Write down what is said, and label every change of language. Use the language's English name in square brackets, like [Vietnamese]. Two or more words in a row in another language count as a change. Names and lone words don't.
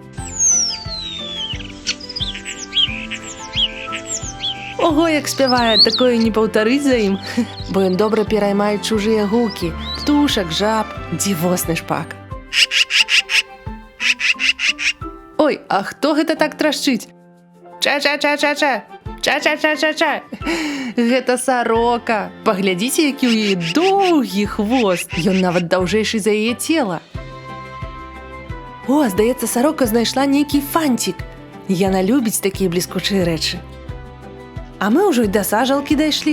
[Belarusian] Ого, як спявае, такое не паўтарыць за ім, бо ён добра пераймае чужыя гукі, птушак, жаб, дзівосны шпак. Ой, а хто гэта так трашчыць? Ча-ча-ча-ча-ча, ча-ча-ча-ча-ча. Гэта сарока. Паглядзіце, які ў яе доўгі хвост. Ён нават даўжэйшы за яе цела. О, здаецца, сарока знайшла нейкі фанцік. Яна любіць такія бліскучыя рэчы. А мы ўжо і да сажалкі дайшлі.